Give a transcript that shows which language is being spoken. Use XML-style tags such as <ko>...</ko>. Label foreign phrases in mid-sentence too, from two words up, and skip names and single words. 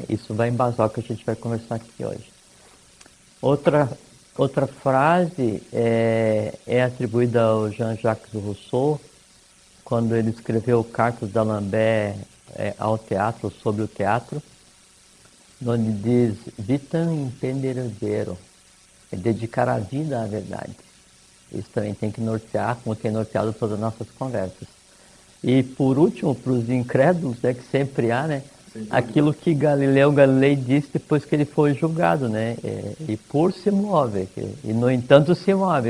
<pt>Isso vai embasar o que a gente vai conversar aqui hoje. Outra frase é atribuída ao Jean-Jacques Rousseau, quando ele escreveu Cartas d'Alembert ao teatro, sobre o teatro, onde diz,</pt> <la>vitam impendere vero,</la> <pt>é dedicar a vida à verdade. Isso também tem que nortear, como tem norteado todas as nossas conversas. E por último, para os incrédulos, que sempre há, né, aquilo que Galileu Galilei disse depois que ele foi julgado, né, e por se move, e no entanto se move.</pt>